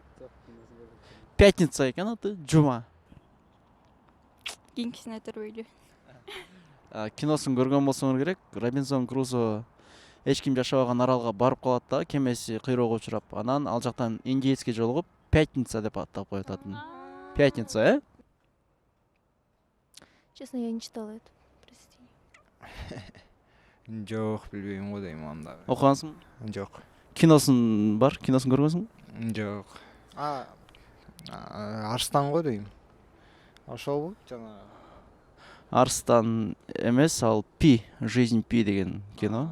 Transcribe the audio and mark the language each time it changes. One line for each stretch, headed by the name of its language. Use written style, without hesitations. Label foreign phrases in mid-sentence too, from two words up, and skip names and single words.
Kyrgyz: Пятница экен аты, жума. Кийинкисин айтар бейли. Киносун көргөн болсоңор керек. Робинзон Крузо эч ким жашабаган аралга барып калат да, кемеси кыйроого учурап, анан ал жактан индеецке жолугуп, Пятница деп аттап коет атын. Пятница,
Russian: Честно, я не читала это произведение.
Kyrgyz: Жок, билбейм го дейм анда. Окугансың? Жок. Киносун бар, киносун көргөнсүңбү? Жок. Арстан го дейм. Ошолбу? Жана Арстан эмес, ал Пи, жизнь Пи деген кино.